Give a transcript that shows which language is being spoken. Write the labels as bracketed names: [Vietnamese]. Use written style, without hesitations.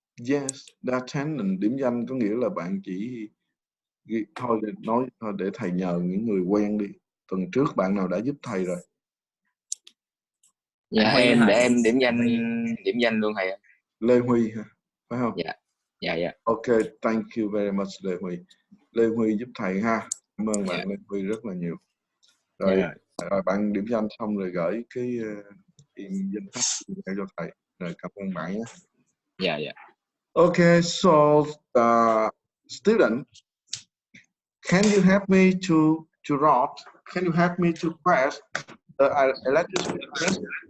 [English] Yes, the attendance [Vietnamese] điểm danh có nghĩa là bạn chỉ thôi để thầy nhờ những người quen đi. Tuần trước bạn nào đã giúp thầy rồi? Dạ để em điểm danh luôn thầy. Lê Huy hả? Phải không? Dạ. [English] Okay, thank you very much Lê Huy. [Vietnamese] Lê Huy giúp thầy ha. Cảm ơn bạn Lê Huy rất là nhiều. Rồi, rồi bạn điểm danh xong rồi gửi cái danh sách cho thầy. Rồi cảm ơn bạn nhé. Dạ. [English] Okay, so student, can you help me to write? Can you help me to press the electric field?